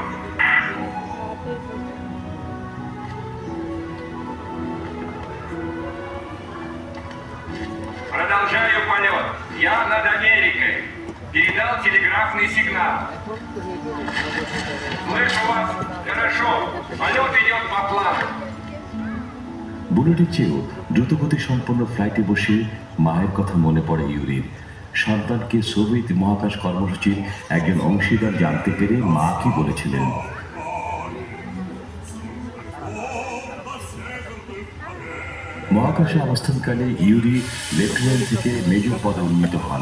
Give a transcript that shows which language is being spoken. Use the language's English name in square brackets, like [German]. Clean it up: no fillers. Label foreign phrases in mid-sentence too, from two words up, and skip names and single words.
[Russian] Продолжаю полет. Я над Америкой. Передал телеграфный сигнал. Слышу вас. Хорошо. Полет идет по плану. [Bangla] বুলেটের চেয়েও দ্রুতগতি সম্পন্ন ফ্লাইটে বসে মায়ের কথা মনে পড়ে ইউরির। সন্তানকে সোভিয়েত মহাকাশ কর্মসূচির একজন অংশীদার জানতে পেরে মা কি বলেছিলেন। মহাকাশে অবস্থানকালে ইউরি লেফটেন্যান্ট থেকে মেজর পদে উন্নীত হন।